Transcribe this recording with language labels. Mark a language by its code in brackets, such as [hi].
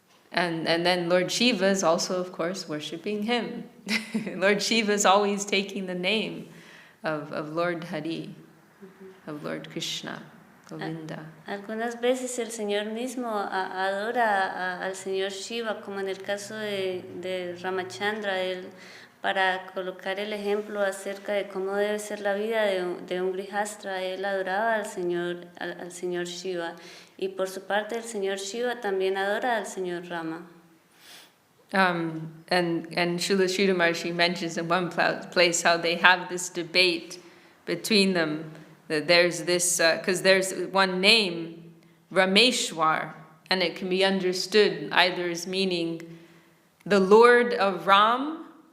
[en] And then Lord Shiva is also, of course, worshiping him. Lord Shiva is always taking the name of Lord Hari, of Lord Krishna, Govinda. [es] Algunas veces el Señor mismo adora al Señor Shiva, como en el caso de Ramachandra, él, para colocar el ejemplo acerca de cómo debe ser la vida de un grihastra, él adoraba al Señor Shiva, y por su parte el Señor Shiva también adora al Señor Rama. [en] And Srila Sridhar Maharaj mentions in one place how they have this debate between them, that there's this, because there's one name, Rameshwar, and it can be understood either as meaning the Lord of Ram,